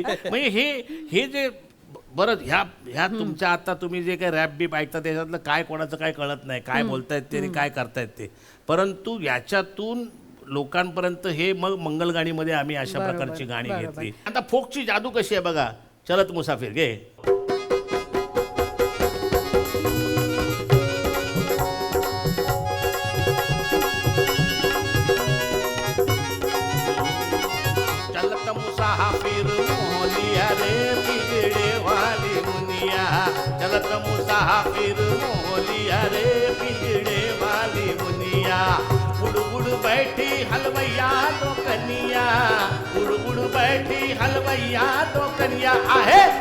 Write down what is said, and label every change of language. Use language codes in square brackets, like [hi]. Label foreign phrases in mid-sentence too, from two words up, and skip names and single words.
[mr] म्हणजे हे जे बरं ह्या तुमच्या आता तुम्ही जे काही रॅप बीप ऐकता त्याच्यातलं काय कोणाचं काय कळत नाही, काय बोलतायत ते आणि काय करतायत ते. परंतु याच्यातून लोकांपर्यंत हे मग मंगलगाणीमध्ये आम्ही अशा प्रकारची गाणी घेतली. आता फोकची जादू कशी आहे बघा. चलत मुसाफिर घे. [bho] चलत मुसाफिर मोहलिया रे बिगड़े वाली मुनिया, चलत मुसाफिर मोहलिया रे बिगड़े वाली मुनिया, उड़ उड़ बैठी हलवैया दो कनिया, उड़ उड़ बैठी हलवैया दो कनिया, आहे